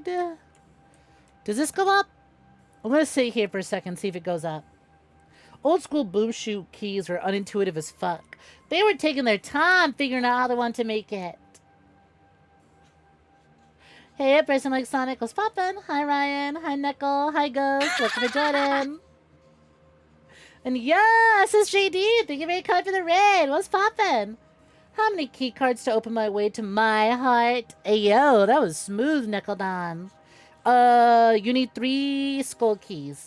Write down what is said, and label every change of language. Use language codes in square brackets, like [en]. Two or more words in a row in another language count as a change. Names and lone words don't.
[en] Does this go up? I'm going to sit here for a second, see if it goes up. Old school boom shoot keys were unintuitive as fuck. They were taking their time figuring out how they wanted to make it. Hey, a person like Sonic was poppin'. Hi, Ryan. Hi, Neckle. Hi, Ghost. Welcome for Jordan. And yes, it's JD. Thank you very much for the raid. What's poppin'? How many key cards to open my way to my heart? Hey, yo, that was smooth, Neckeldon. You need 3 skull keys.